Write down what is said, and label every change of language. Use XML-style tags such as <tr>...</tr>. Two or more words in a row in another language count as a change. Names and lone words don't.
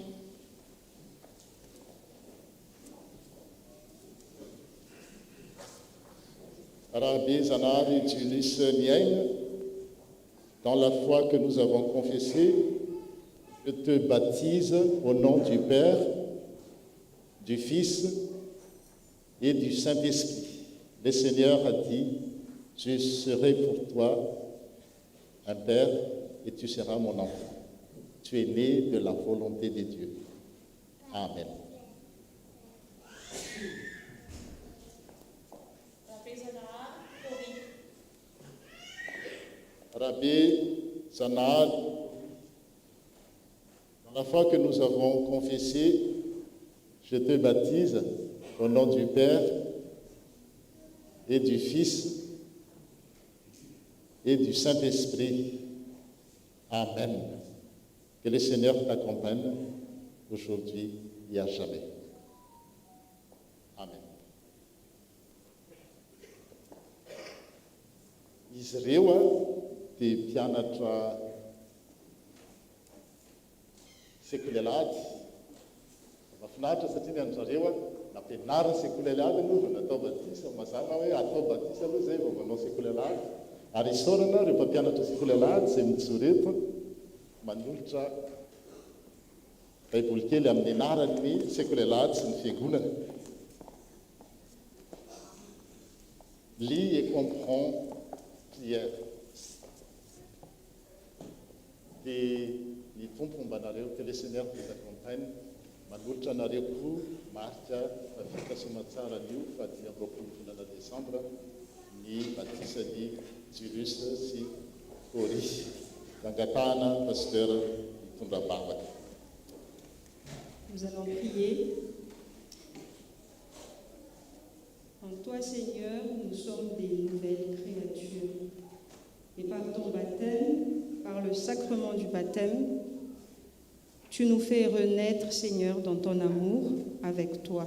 <fr>Rabe-Zanahary Julius Niaina, dans la foi que nous avons confessée, je te baptise au nom du Père, du Fils et du Saint-Esprit. Le Seigneur a dit, je serai pour toi un Père et tu seras mon enfant. Tu es né de la volonté de Dieu. Amen. Rabe-Zanahary, dans la foi que nous avons confessée, je te baptise au nom du Père et du Fils et du Saint-Esprit. Amen. Que le Seigneur t'accompagne aujourd'hui et à jamais. Amen.</fr> <mg>Izy ireo dia mpianatra sekolelady. Mahafinaritra satria ny andrzareo nampianarina sekolelady aloha natao batisa, mazana hoe atao batisa aloha zay vao manao sekolelady. Ary isaorana ireo mpampianatra sekolelady izay mijoreto manolotra baiboly kely amin'ny anarany sekolelady sy ny fiangonana.</mg> <fr>Lis et comprends prière.</fr> <mg>Dia ny tompo mba nareo,</mg> <fr>que le Seigneur vous accompagne.</fr> <mg>Manolotra anareo koa marika vita somatsara an'io fa 10 volana Desambra ny batisan'ny Julius sy Cory. Dangatana, pasteur mitondra bavaka.</mg> <fr>Nous allons prier. En toi, Seigneur, nous sommes des nouvelles créatures. Et par ton baptême, par le sacrement du baptême, tu nous fais renaître, Seigneur, dans ton amour avec toi.</fr>